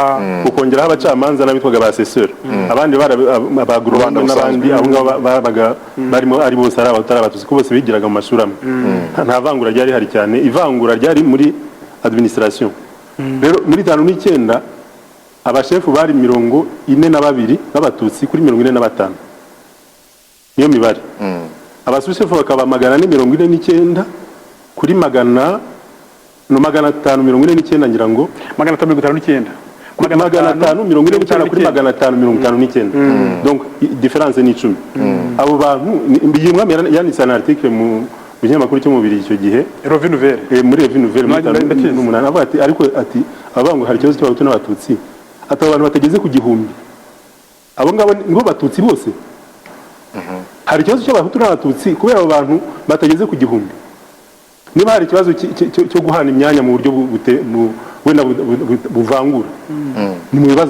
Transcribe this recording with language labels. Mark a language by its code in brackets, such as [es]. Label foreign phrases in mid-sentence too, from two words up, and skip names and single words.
[rw] ukongeraho abacamanza n'abitwaga abasesseur abandi abagurubanda n'abandi abo ngabo babaga barimo ari bose ari Abatutsi ko bose bigiraga mu mashuri amwe nta vangura ryari hari cyane ivangura ryari muri administration rero muri 59 abashefu bari 42 b'Abatutsi kuri 45 niyo mibare abasouchef bakaba 449 kuri 549 ngira ngo 559 kuri 549 kuri 559 [fr] donc différence [rw] ni 10 abo bantu mbiyimwe yanditse [fr] un article [rw] mu binyamakuru cyo mubiri icyo gihe Revue Nouvelle muri Revue Nouvelle mu 8 ariko ati abangu hari ikibazo cy'Abahutu n'Abatutsi ati abantu batageze ku gihumbi abo ngabo ngo Batutsi bose hari ikibazo cy'Abahutu n'Abatutsi kubera abo bantu batageze ku gihumbi niba hari ikibazo cyo guhana imyanya mu buryo wenda buvangura ni mu bibazo